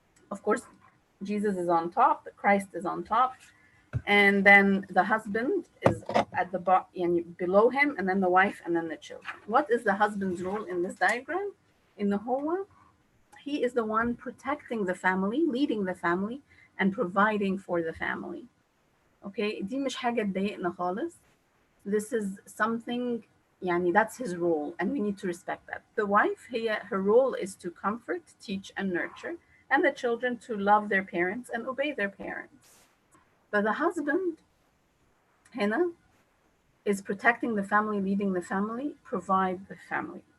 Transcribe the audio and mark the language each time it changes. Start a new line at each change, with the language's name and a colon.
English: Of course, Jesus is on top, Christ is on top, and then the husband is at the bottom, below him, and then the wife, and then the children. What is the husband's role in this diagram? In the whole, he is the one protecting the family, leading the family, and providing for the family.
Arabic: Okay, دي مش حاجة تضايقنا خالص.
English: This is something, that's his role, and we need to respect that. The wife, her role is to comfort, teach, and nurture, and the children to love their parents and obey their parents. But the husband,
Arabic: هنا,
English: is protecting the family, leading the family, provide the family.